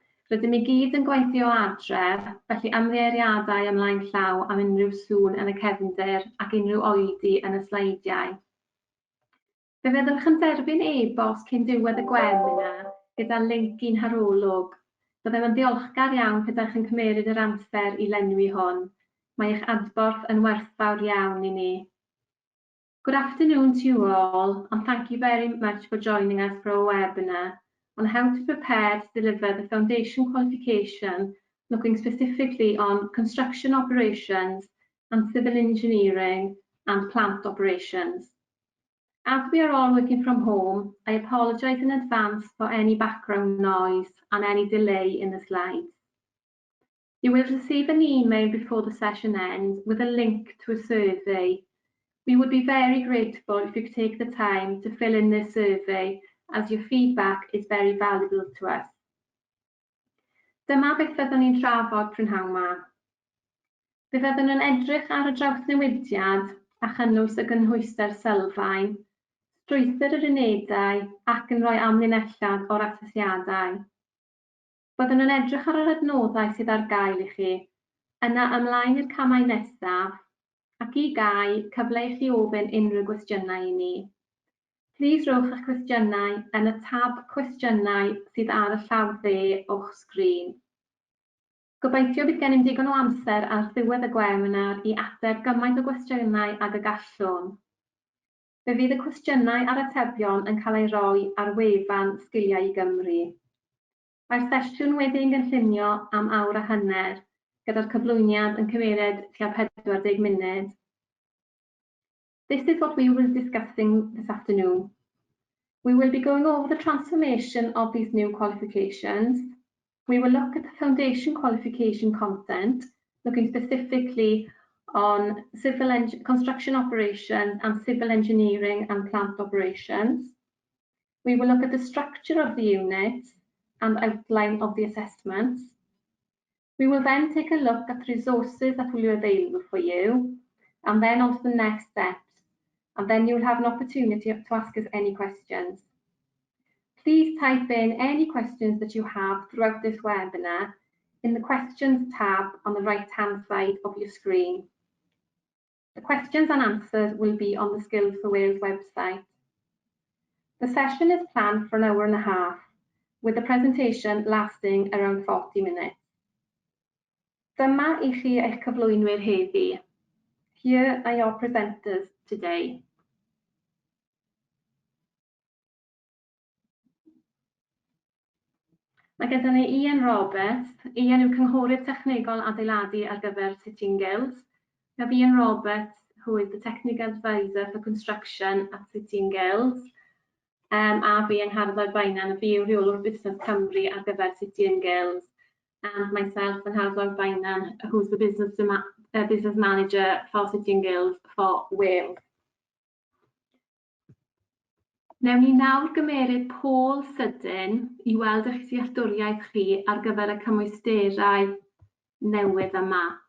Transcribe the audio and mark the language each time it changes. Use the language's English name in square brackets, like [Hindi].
[Welsh] Rydym i gyd yn gweithio adref, felly ymddiheuriadau ymlaen llaw am unrhyw sŵn yn y cefndir ac unrhyw oedi yn y sleidiau. Fe fyddwch yn derbyn e-bost cyn diwedd y webinar gyda linc i'n harolwg. Byddem yn ddiolchgar iawn pydach yn cymeryd yr amser i lenwi hwn. Mae eich adborth yn werthfawr iawn i ni. [English] Good afternoon to you all, and thank you very much for joining us for our webinar on how to prepare to deliver the foundation qualification, looking specifically on construction operations and civil engineering and plant operations. As we are all working from home, I apologise in advance for any background noise and any delay in the slides. You will receive an email before the session ends with a link to a survey. We would be very grateful if you could take the time to fill in this survey, as your feedback is very valuable to us. [Welsh] Dyma beth fyddwn ni'n trafod prynhawn yma. Fe fyddwn yn edrych ar y drawsnewidiad a chynnwys y cymhwyster Sylfaen, strwythur yr unedau ac yn rhoi amlinelliad o'r asesiadau. Byddwn yn edrych ar yr adnoddau sydd ar gael i chi, yna ymlaen i'r camau nesaf, ac i gau cyfle i chi ofyn unrhyw gwestiynau i ni. Plis rowch eich cwestiynau yn y tab cwestiynau sydd ar y llaw dde o'ch sgrin. Gobeithio bydd gennym digon o amser ar ddiwedd y webinar i ateb gymaint o gwestiynau ag y gallwn. Fe fydd y cwestiynau a'r atebion yn cael ei roi ar wefan Sgiliau i Gymru. Mae'r sesiwn wedi'i gynllunio am awr a hanner, gyda'r cyflwyniad yn cymeryd tua 40 munud. [English] This is what we will be discussing this afternoon. We will be going over the transformation of these new qualifications. We will look at the foundation qualification content, looking specifically on construction operations and civil engineering and plant operations. We will look at the structure of the unit and outline of the assessments. We will then take a look at the resources that will be available for you, and then on to the next steps. And then you will have an opportunity to ask us any questions. Please type in any questions that you have throughout this webinar in the questions tab on the right-hand side of your screen. The questions and answers will be on the Skills for Wales website. The session is planned for an hour and a half, with the presentation lasting around 40 minutes. [Welsh] Dyma I chi eich cyflwynwyr heddi. [English] Here are your presenters today. [Welsh] Mae gyda ni Ian Roberts. Ian yw cynghorydd technegol adeiladu ar gyfer City Guilds. [English] We have Ian Roberts, who is the technical advisor for construction at City Guilds. [Welsh] A fi yng Ngharddod Bainan, fi yw rheolwr Busnes Cymru ar gyfer City Guilds. [English] And myself yn Ngharddod Bainan, who's the business manager for City Guilds for Wales. [Welsh] Newn ni nawr gymeryd pôl sydyn I weld eich dealltwriaeth chi ar gyfer y cymwysterau newydd yma.